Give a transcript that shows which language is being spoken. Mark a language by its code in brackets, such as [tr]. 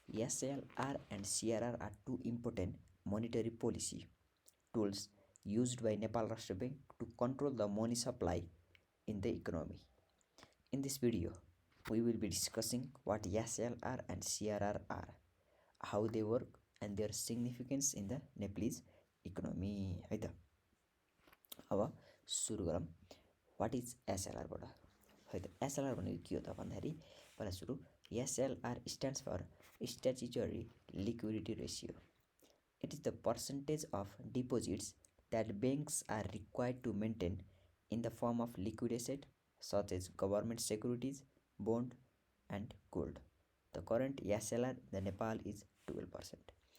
[en] SLR and CRR are two important monetary policy tools used by Nepal Rastra Bank to control the money supply in the economy. In this video, we will be discussing what SLR and CRR are, how they work, and their significance in the Nepalese economy है त। [ne] अब सुरु गरौँ। [en] what is SLR [ne] बाट है त। SLR भनेको के हो त भन्दाखेरि पहिला सुरु SLR [en] Stands for statutory liquidity ratio. It is the percentage of deposits that banks are required to maintain in the form of liquid asset such as government securities, bond and gold. The current SLR in the Nepal is 12%.